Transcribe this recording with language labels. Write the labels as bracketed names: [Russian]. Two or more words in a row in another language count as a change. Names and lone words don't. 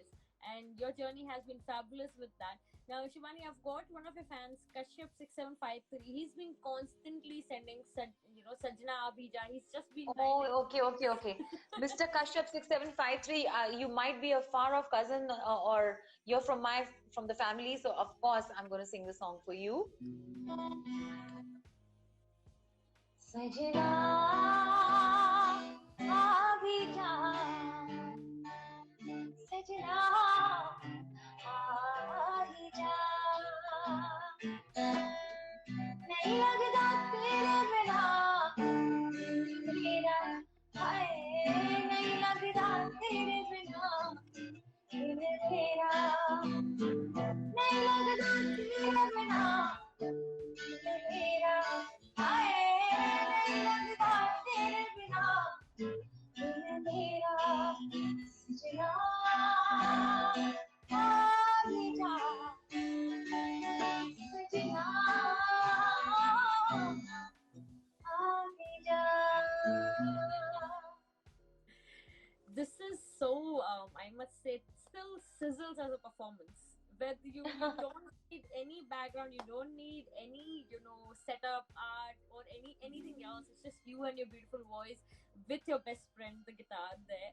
[English] And your journey has been fabulous with that. Now, Shivani, I've got one of your fans, Kashyap6753. He's been constantly sending, Sajna Abhija. He's just been writing. Oh, okay, okay, okay. Mr. Kashyap 6753, you might be a far off cousin, or you're from the family, so of course I'm going to sing the song for you. [Hindi] सजना आ भी जा, सजना आ भी जा, नहीं लगदा तेरे बिना मेरा हाय नहीं लगता तेरे बिना दिल तेरा नहीं लगता तेरे बिना दिल तेरा हाय नहीं लगता तेरे बिना दिल तेरा सजना आगे जा सजना आगे जा. [English] This is so I must say, it still sizzles as a performance. Whether you don't need any background, you don't need any setup art or anything else. It's just you and your beautiful voice with your best friend, the guitar there.